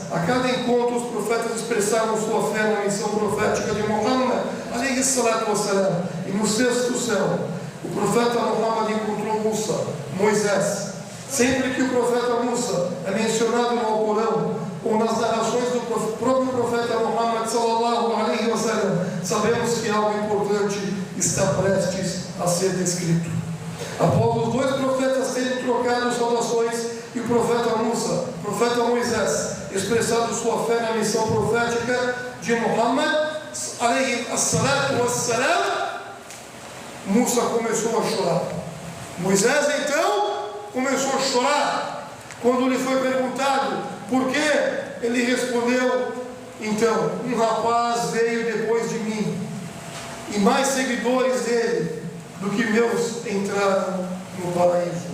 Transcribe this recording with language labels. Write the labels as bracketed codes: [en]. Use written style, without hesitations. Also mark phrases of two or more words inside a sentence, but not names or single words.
[pt] A cada encontro os profetas expressaram sua fé na missão profética de Muhammad [ar] عليه الصلاة والسلام. [pt] E no sexto céu, o profeta Muhammad encontrou Musa, Moisés. Sempre que o profeta Musa é mencionado no Alcorão ou nas narrações do próprio profeta Muhammad [ar] صلى الله عليه وسلم, [pt] sabemos que algo importante está prestes a ser descrito. Após os dois profetas terem trocado saudações e o profeta Musa, o profeta Moisés, expressado sua fé na missão profética de Muhammad [ar] عليه الصلاة والسلام, [pt] Musa começou a chorar. Moisés então começou a chorar. Quando lhe foi perguntado por quê, ele respondeu: então, um rapaz veio depois de mim, e mais seguidores dele do que meus entraram no paraíso.